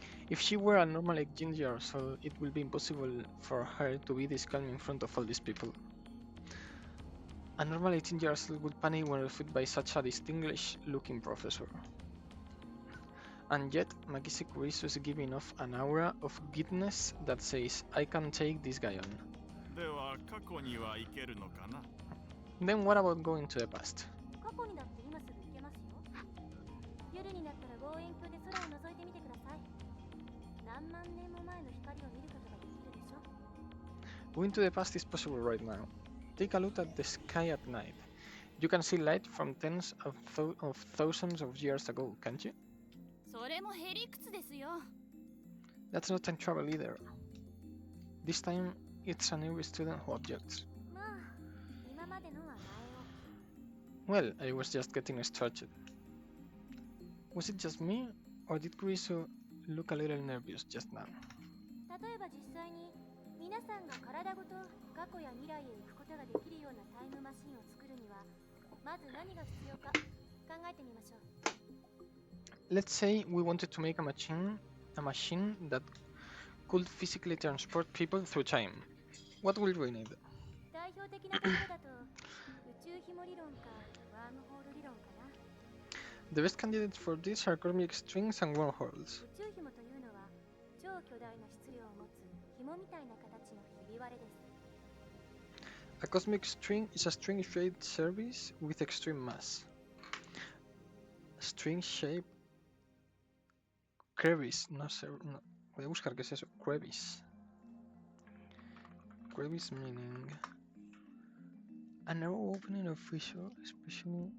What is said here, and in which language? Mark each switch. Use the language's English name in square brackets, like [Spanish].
[English] If she were a normal 18 years old, it would be impossible for her to be this calm in front of all these people. A normal 18 years old would panic when refuted by such a distinguished-looking professor. And yet, Makise Kurisu is giving off an aura of goodness that says, I can take this guy on. [Japanese] では過去には行けるのかな。 [English] Then what about going to the past? [Japanese] 過去にだって今すぐ行けますよ。夜になったら望遠鏡で空を覗いてみてください。何万年も前の光を見ることができるでしょ。 [English] Going to the past is possible right now. Take a look at the sky at night. You can see light from tens of thousands of years ago, can't you? [Japanese] それもへりくつですよ。 [English] That's not time travel either. This time, it's an every student who objects. [Japanese] まあ、今までのは前 [English] Well, I was just getting started. Was it just me, or did Kurisu look a little nervous just now? [Japanese] 例えば実際に皆さんが体ごと過去や未来へ行くことができるようなタイムマシンを作るにはまず何が必要か考えてみましょう。 [English] Let's say we wanted to make a machine that could physically transport people through time. What would we need? [Japanese] 代表的なところだと宇宙紐理論かワームホール理論かな。 [English] The best candidates for this are cosmic strings and wormholes. [Japanese] 宇宙紐というのは超巨大な質量を持つ紐みたいな形のひび割れです。 [English] A cosmic string is a string-shaped service with extreme mass. String-shaped crevice, [Spanish] no sé, no. Voy a buscar qué es eso. Crevice. [English] Crevice meaning a narrow opening of fissure, especially.